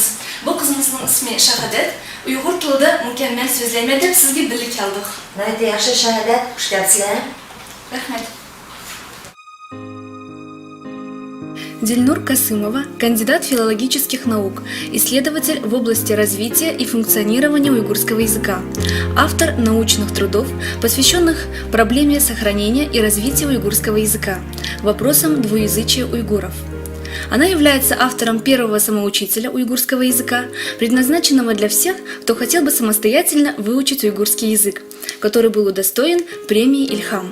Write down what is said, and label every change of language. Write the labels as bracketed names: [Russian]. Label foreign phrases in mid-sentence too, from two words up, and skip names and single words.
[Uzbek] Bu qizimizning ismi Shahadat. Uyg'ur tilida mukammal so'zlayman deb sizga birlik keldik. Mayli, yaxshi Shahadat, xush kelibsizlar. Rahmat. [Russian] Дильнур Касымова, кандидат филологических наук, исследователь в области развития и функционирования уйгурского языка, автор научных трудов, посвященных проблеме сохранения и развития уйгурского языка, вопросам двуязычия уйгуров. Она является автором первого самоучителя уйгурского языка, предназначенного для всех, кто хотел бы самостоятельно выучить уйгурский язык, который был удостоен премии «Ильхам».